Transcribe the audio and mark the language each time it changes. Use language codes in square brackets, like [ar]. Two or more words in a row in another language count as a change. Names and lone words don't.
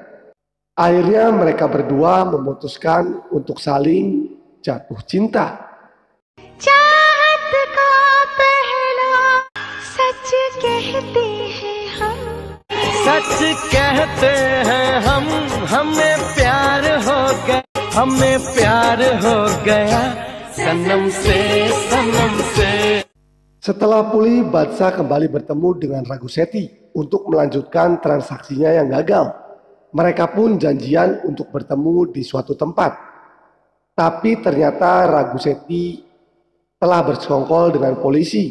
[id] Akhirnya mereka berdua memutuskan untuk saling jatuh cinta. [hi] चाहत का पहला सच कहते हैं हम कहते हैं हम, हमें प्यार हो गया, हमें प्यार हो गया सनम से, सनम से. [id] Setelah pulih, Badshah kembali bertemu dengan Raghusethi untuk melanjutkan transaksinya yang gagal. Mereka pun janjian untuk bertemu di suatu tempat. Tapi ternyata Raghusethi telah bersekongkol dengan polisi.